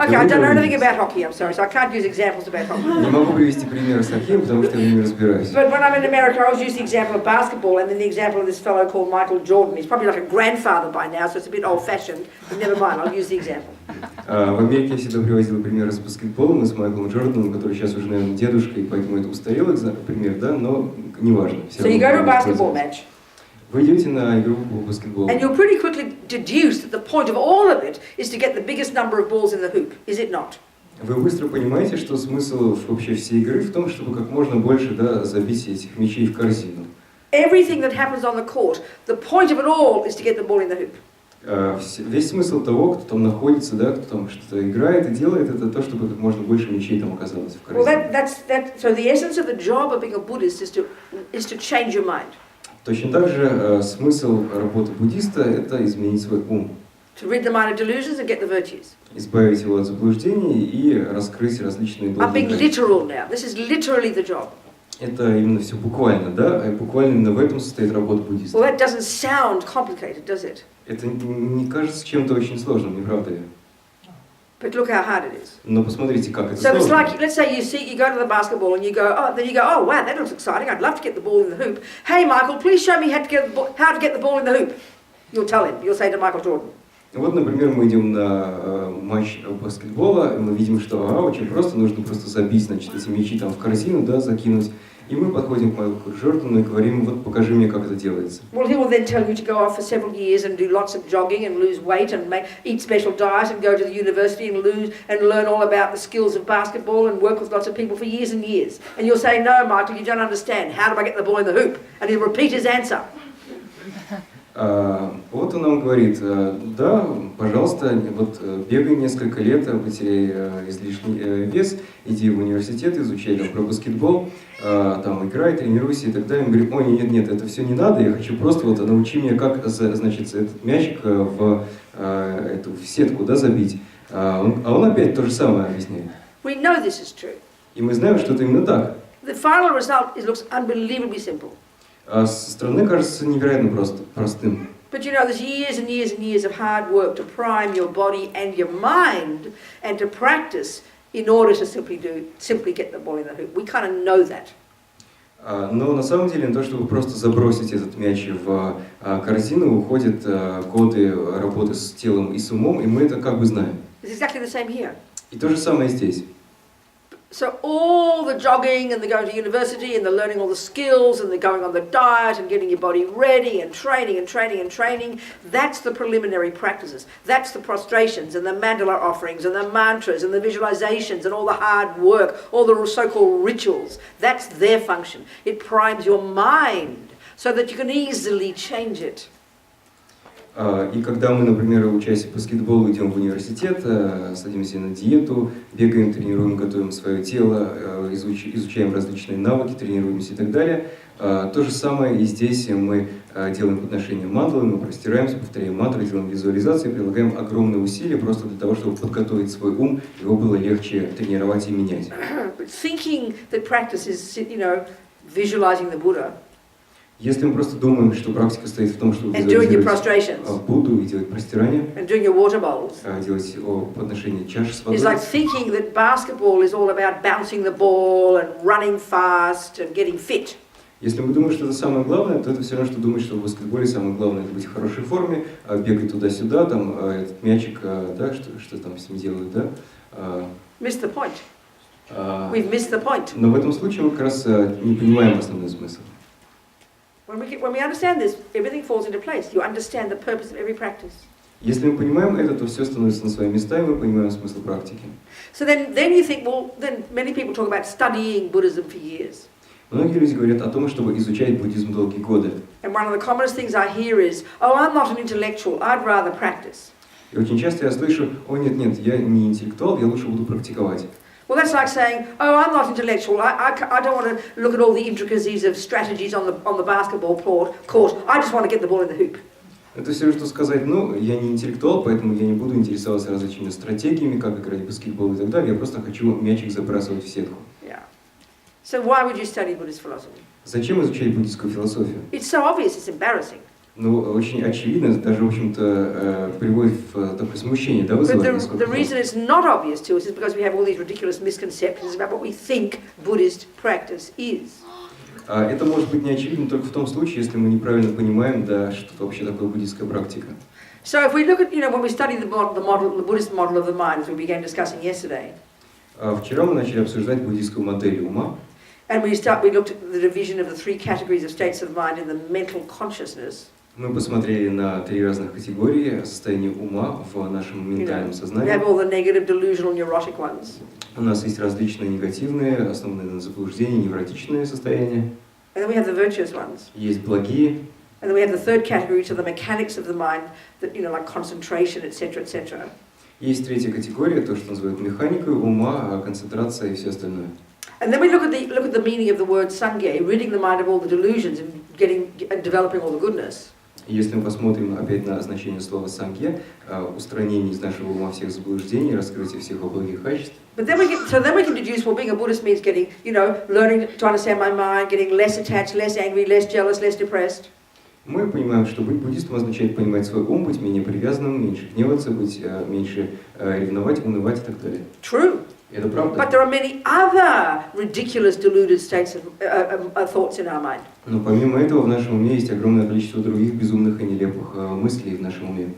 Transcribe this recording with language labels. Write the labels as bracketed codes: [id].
[en] Okay, I don't know anything about hockey, I'm sorry, so I can't use examples about hockey. [ru] Не могу привести примеры с хоккеем, потому что я не разбираюсь. [en] But when I'm in America, I always use the example of basketball and then the example of this fellow called Michael Jordan. He's probably like a grandfather by now, so it's a bit old-fashioned, but never mind, I'll use the example. [ru] В Америке я всегда приводил примеры с баскетболом и с Майклом Джорданом, который сейчас уже, наверное, дедушка, и поэтому это устарелый пример, да, но неважно. [en] So you go to a basketball match. [ru] Вы идете на игру по баскетболу. [en] And you'll pretty quickly deduce that the point of all of it is to get the biggest number of balls in the hoop, is it not? [ru] Вы быстро понимаете, что смысл вообще всей игры в том, чтобы как можно больше, да, забить этих мячей в корзину. [en] Everything that happens on the court, the point of it all is to get the ball in the hoop. [ru] Весь смысл того, кто там находится, да, кто там что-то играет и делает, это то, чтобы как можно больше мячей там оказалось в корзине. [en] Well, so the essence of the job of being a Buddhist is to change your mind. [ru] Точно так же смысл работы буддиста – это изменить свой ум. [en] To rid the mind of delusions and get the virtues. [ru] Избавить его от заблуждений и раскрыть различные [en] I'm being [ru] благодати. [en] literal now. This is literally the job. [ru] Это именно все буквально, да? И буквально именно в этом состоит работа буддиста. [en] Well, that doesn't sound complicated, does it? [ru] Это не кажется чем-то очень сложным, не правда ли? [en] But look how hard it is. [ru] Но посмотрите, как это [en] So it's [ru] сложно. [en] like, let's say you go to the basketball and you go, oh wow, that looks exciting. I'd love to get the ball in the hoop. Hey Michael, please show me how to get the ball in the hoop. You'll tell him. You'll say to Michael Jordan. [ru] Вот, например, мы идем на матч баскетбола, и мы видим, что очень просто, нужно просто забить, значит, эти мячи там в корзину, да, закинуть. И мы подходим к Майклу Джордану и говорим, вот покажи мне, как это делается. [en] Well, he will then tell you to go off for several years and do lots of jogging and lose weight and eat special diet and go to the university and learn all about the skills of basketball and work with lots of people for years and years. And you'll say, no, Michael, you don't understand. How do I get the ball in the hoop? And he'll repeat his answer. [ru] Вот он нам говорит, да, пожалуйста, вот бегай несколько лет, потеряй излишний вес, иди в университет, изучай там про баскетбол, там играй, тренируйся и так далее. Он говорит, ой, нет, это все не надо, я хочу просто вот научи меня, как, значит, этот мячик в сетку, да, забить. А он опять то же самое объясняет. [en] We know this is true. [ru] И мы знаем, что это именно так. [en] The final result looks unbelievably simple. [ru] Со стороны кажется невероятно простым. [en] But you know, there's years and years and years of hard work to prime your body and your mind and to practice in order to simply get the ball in the hoop. We kind of know that. [ru] Но на самом деле на то, чтобы просто забросить этот мяч в корзину, уходят годы работы с телом и с умом, и мы это как бы знаем. [en] It's exactly the same here. [ru] И то же самое здесь. [en] So all the jogging and the going to university and the learning all the skills and the going on the diet and getting your body ready and training and training and training, that's the preliminary practices. That's the prostrations and the mandala offerings and the mantras and the visualizations and all the hard work, all the so-called rituals. That's their function. It primes your mind so that you can easily change it. [ru] И когда мы, например, учась в баскетболу, идем в университет, садимся на диету, бегаем, тренируем, готовим свое тело, изучаем различные навыки, тренируемся и так далее, то же самое и здесь мы делаем подношение мантры, мы простираемся, повторяем мантры, делаем визуализации, прилагаем огромные усилия просто для того, чтобы подготовить свой ум, его было легче тренировать и менять. [en] Thinking that practice is, visualizing the Buddha. [ru] Если мы просто думаем, что практика состоит в том, чтобы визуализировать Будду и делать простирание, делать подношение чаши с водой, [en] it's like thinking that basketball is all about bouncing the ball and running fast and getting fit. [ru] Если мы думаем, что это самое главное, то это все равно, что думать, что в баскетболе самое главное это быть в хорошей форме, бегать туда-сюда, там этот мячик, да, что там с ним делают, да? [en] Missed the point. We've missed the point. [ru] Но в этом случае мы как раз не понимаем основной смысл. [en] When we understand this, everything falls into place. You understand the purpose of every practice. [ru] Если мы понимаем это, то все становится на свои места, и мы понимаем смысл практики. [en] So then you think, well, then many people talk about studying Buddhism for years. [ru] Многие люди говорят о том, чтобы изучать буддизм долгие годы. [en] And one of the commonest things I hear is, oh, I'm not an intellectual, I'd rather practice. [ru] И очень часто я слышу: о нет, я не интеллектуал, я лучше буду практиковать. [en] Well, that's like saying, oh, I'm not intellectual. I don't want to look at all the intricacies of strategies on the basketball court. I just want to get the ball in the hoop. [ru] Это все равно, что сказать: ну, я не интеллектуал, поэтому я не буду интересоваться различными стратегиями, как играть в баскетбол и так далее. Я просто хочу мячик забрасывать в сетку. [en] Yeah. So why would you study Buddhist philosophy? [ru] Зачем изучать буддийскую философию? [en] It's so obvious, it's embarrassing. [ru] Ну, очень очевидно, даже, в общем-то, приводит в такое смущение, да, [en] But [ru] вызывает. [en] the reason it's not obvious to us is because we have all these ridiculous misconceptions about what we think Buddhist practice is. [ru] Это может быть не очевидно только в том случае, если мы неправильно понимаем, да, что вообще такое буддийская практика. [en] So if we look at, when we study the Buddhist model of the mind, as we began discussing yesterday, [ru] Вчера мы начали обсуждать буддийскую модель ума. [en] and we looked at the division of the three categories of states of mind in the mental consciousness. [ru] Мы посмотрели на 3 разных категории состояния ума в нашем ментальном [en] We [ru] сознании. [en] have all the negative, delusional, neurotic ones. [ru] У нас есть различные негативные, основанные на заблуждении, невротичные состояния. [en] And then we have the virtuous ones. [ru] Есть благие. [en] And then we have the third category, so the mechanics of the mind, that, like concentration, etc., etc. [ru] Есть 3-я категория, то, что называют механикой ума, концентрация и все остальное. [en] And then we look at the meaning of the word sangye, ridding the mind of all the delusions and developing all the goodness. [ru] Если мы посмотрим опять на значение слова «сангья», устранение из нашего ума всех заблуждений, раскрытие всех его благих качеств. [en] But then we can deduce, well, being a Buddhist means getting, learning to understand my mind, getting less attached, less angry, less jealous, less depressed. [ru] Мы понимаем, что быть буддистом означает понимать свой ум, быть менее привязанным, меньше гневаться, быть меньше ревновать, унывать и так далее. [en] True. [ru] Это правда. [en] But there are many other ridiculous, deluded states of thoughts in our mind. [ru] Но помимо этого в нашем уме есть огромное количество других безумных и нелепых мыслей в нашем уме.